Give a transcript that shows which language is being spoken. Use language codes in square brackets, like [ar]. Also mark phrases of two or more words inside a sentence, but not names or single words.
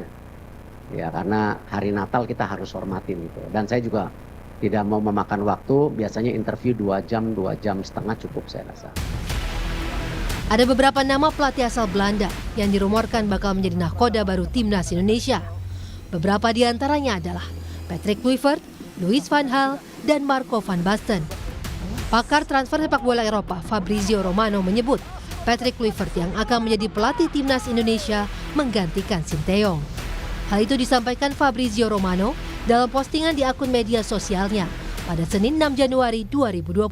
[id] Ya, karena hari Natal kita harus hormatin gitu. Dan saya juga tidak mau memakan waktu, biasanya interview 2 jam setengah cukup saya rasa. Ada beberapa nama pelatih asal Belanda yang dirumorkan bakal menjadi nahkoda baru timnas Indonesia. Beberapa di antaranya adalah Patrick Kluivert, Louis van Gaal, dan Marco van Basten. Pakar transfer sepak bola Eropa Fabrizio Romano menyebut Patrick Kluivert yang akan menjadi pelatih timnas Indonesia menggantikan Sinteyong. Hal itu disampaikan Fabrizio Romano dalam postingan di akun media sosialnya pada Senin 6 Januari 2025.